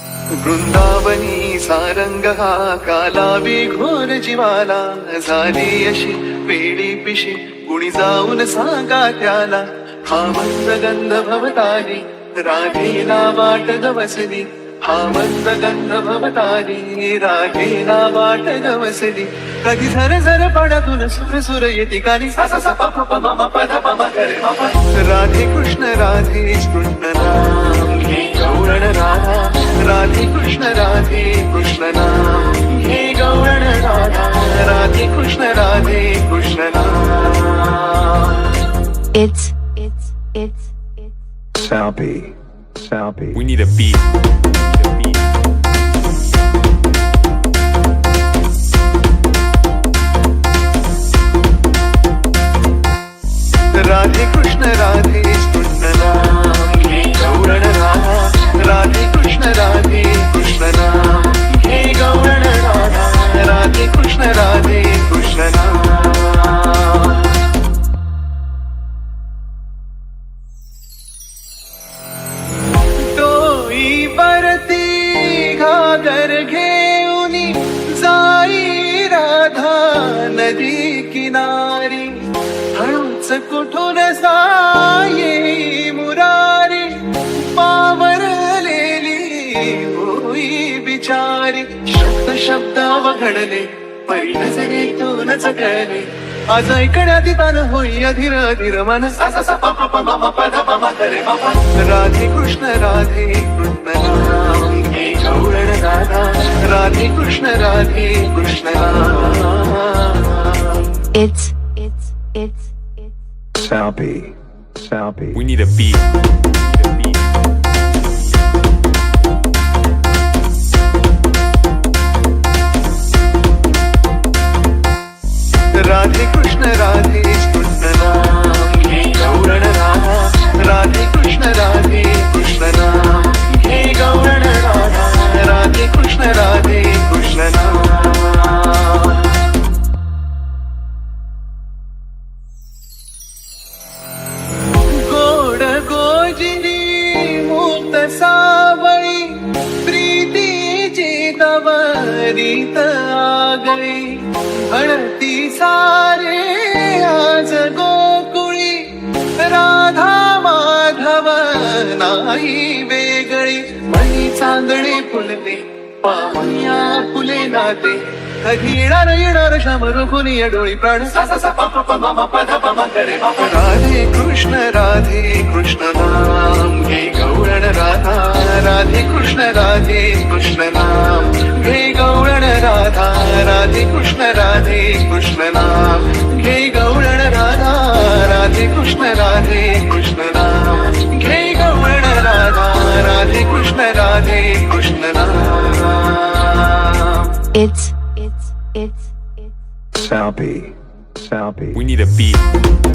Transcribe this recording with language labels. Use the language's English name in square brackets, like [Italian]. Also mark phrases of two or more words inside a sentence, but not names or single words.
[Marathi] वृंदावनी सारंग हा कालावी घोर जीवाला, झाली अशी वेडी पिशी कुणी जाऊन सांगा त्याला. हा मंद गंध भवतारी राधेला वाट गवसली, हा मंद गंध भवतारी राधेला वाट गवसली. कधी झर झर पडातून सुर सुर येते कानी सा सा सा प प प म म प ध प म ग रे म प. राधे कृष्ण नाम घे गौरण राधा, राधे कृष्ण नाम घे गौरण राधा, राधे कृष्ण नाम. [English] It's Salpy. We need a beat. [Marathi] राधे कृष्ण नाम घे गौरण राधा, राधे कृष्ण नाम घे गौरण राधा, राधे कृष्ण नाम. टोई परती घागर घेऊनी जाई राधा नदी किनारी, हळूच कुठून साये मुरारी, पावरलेली होई बिचारी. शब्द वघडले पै नजरेतूनच कळले, आज ऐकण्यात तान होई अधीर अधीर मन सा सा सा प प प म म प ध प म ग रे म प. राधे कृष्ण नाम घे गौरण राधा, राधे कृष्ण नाम. [English] It's Salpy. We need a beat. [Marathi] राधे कृष्ण नाम घे गौरण राधा, राधे कृष्ण नाम घे गौरण राधा, राधे कृष्ण नाम. गोड गोजिनी मूत सावळी, प्रीतीची तवरीत आगळी. म्हणती सारे आज गोकुळी, राधा माधव नाही वेगळी. मणी चांदणे फुलते पाहुण्या फुले नाते, कधी येणार श्याम रघुनी डोळी प्राण सा सा सा प प प म म प ध प म ग रे म प. राधे कृष्ण नाम घे गौरण राधा, राधे कृष्ण नाम घे गौरण राधा, राधे कृष्ण नाम घे गौरण राधा, राधे कृष्ण नाम घे गौरण राधा, राधे कृष्ण नाम. [English] It's Salpy. We need a beat.